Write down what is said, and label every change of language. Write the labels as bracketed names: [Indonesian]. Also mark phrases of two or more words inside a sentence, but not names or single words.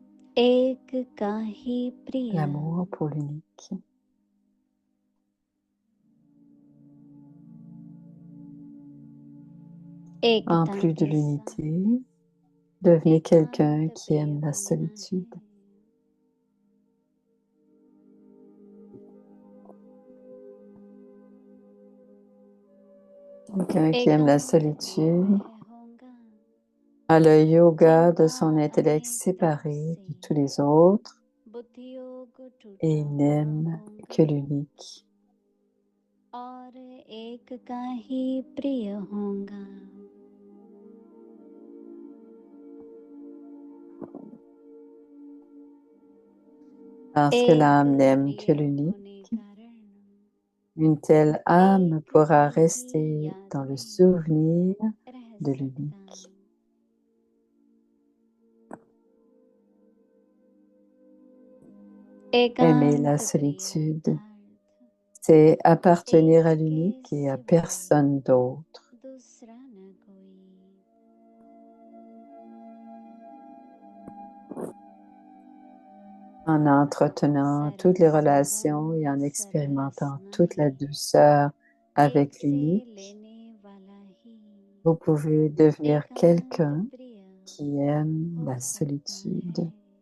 [Hindi] एक का ही प्रिय [French] l'amour pour l'unique. En [Hindi] एकता [French] plus de [Hindi] के साथ [French] l'unité, devenez quelqu'un [Hindi] एकांत [French] qui [Hindi] प्रिय [French] aime la [Hindi] होना [French] solitude. [Hindi] है [French] Quelqu'un qui aime la [Hindi] एकांत में [French] solitude [Hindi] मैं होऊंगा [French] a le yoga de [Hindi] जिनका [French] son intellect [Hindi] अनेकता [French] séparé [Hindi] से [French] de tous les autres [Hindi] बुद्धियोग [French] et [Hindi] टूटा [French] il n'aime [Hindi] होऊंगा [French] que l'unique. [Hindi] और एक का ही प्रिय होऊंगा [French] Parce que [Hindi] एक [French] l'âme n'aime [Hindi] प्रिय [French] que l'unique, [Hindi] होने कारण [French] une telle âme [Hindi] एक [French] pourra [Hindi] की ही [French] rester [Hindi] याद [French] dans le [Hindi] में [French] souvenir [Hindi] रह [French] de [Hindi] सकता [French] l'unique. Aimer la [Hindi] एकांत प्रिय [French] solitude, [Hindi] का अर्थ [French] c'est appartenir à [Hindi] एक के [French] l'unique et à [Hindi] सिवा [French] personne d'autre. [Hindi] दूसरा न कोई [French] En entretenant toutes les relations et en expérimentant toute la douceur avec [Hindi] एक से [French] l'unique, [Hindi] लेने वाला ही [French] vous pouvez devenir [Hindi] एकांत [French] quelqu'un [Hindi] प्रिय [French] qui aime [Hindi] हो [French] la [Hindi] सकता [French] solitude. [Hindi] है